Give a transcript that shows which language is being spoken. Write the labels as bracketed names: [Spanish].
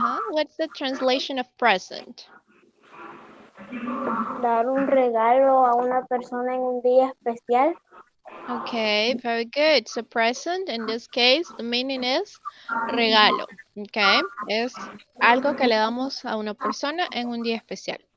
[English] What's the translation of present? [Spanish] Dar un regalo a una persona en un día especial. [English] Okay, very good. So present, in this case, the meaning is regalo. [Spanish] Okay, es algo que le damos a una persona en un día especial.